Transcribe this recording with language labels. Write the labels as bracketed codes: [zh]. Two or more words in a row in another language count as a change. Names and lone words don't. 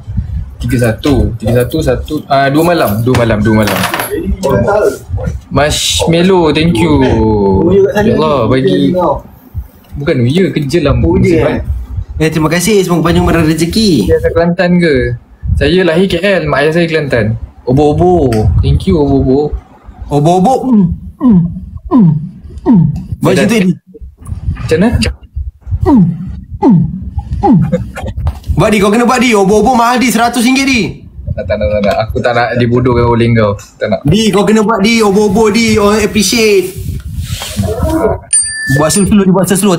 [ms] 31, 2 malam. [en] Marshmallow, thank you. [ms] Ya Allah, bagi. Bukan [en] New Year, [ms] kerja lah. terima kasih. Semoga panjang umur rezeki. Dia dari Kelantan ke? Saya lahir KL, mak ayah saya Kelantan. [en] Obo-obo, thank you Obo-obo. [ms] Obo-obo. Buat macam tu ni. Macam mana? Buat di, kau kena buat di. Obo-obo mahal di, RM100 di. Tak nak. Aku tak nak dibodohkan oleh kau. Tak nak. Di, kau kena buat di. Obo-obo di. Orang appreciate. Buat slow.